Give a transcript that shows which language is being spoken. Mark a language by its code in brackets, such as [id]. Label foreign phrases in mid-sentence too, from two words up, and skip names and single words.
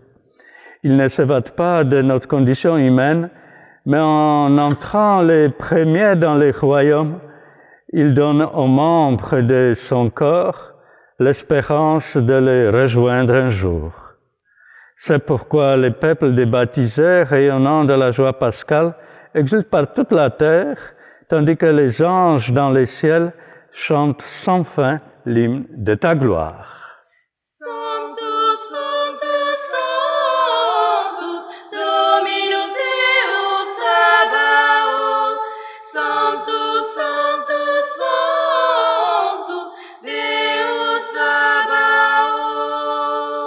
[fr] Il ne s'évade pas de notre condition humaine, mais en entrant les premiers dans les royaumes, il donne aux membres de son corps l'espérance de les rejoindre un jour. C'est pourquoi les peuples des baptisés, rayonnant de la joie pascale, exultent par toute la terre, tandis que les anges dans les ciels chantent sans fin l'hymne de ta gloire. [la] Sanctus, Sanctus, Sanctus, Dominus Deus Sabaoth. Sanctus, Sanctus, Sanctus, Deus Sabaoth.